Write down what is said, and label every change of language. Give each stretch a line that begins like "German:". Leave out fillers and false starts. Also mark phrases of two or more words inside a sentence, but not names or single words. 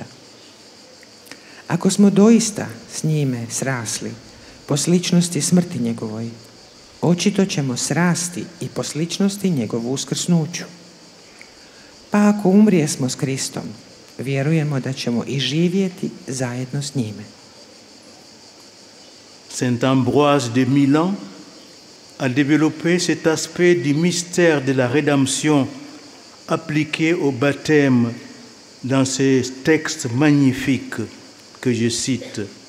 Croatian: Ako smo doista s njime srasli po sličnosti smrti njegovoj, očito ćemo srasti i po sličnosti njegovu uskrsnuću. Pa ako umrijesmo s Kristom, vjerujemo da ćemo i živjeti zajedno s njime.
French: Saint Ambroise de Milan a développé cet aspect du mystère de la rédemption appliqué au baptême dans ces textes magnifiques que je cite.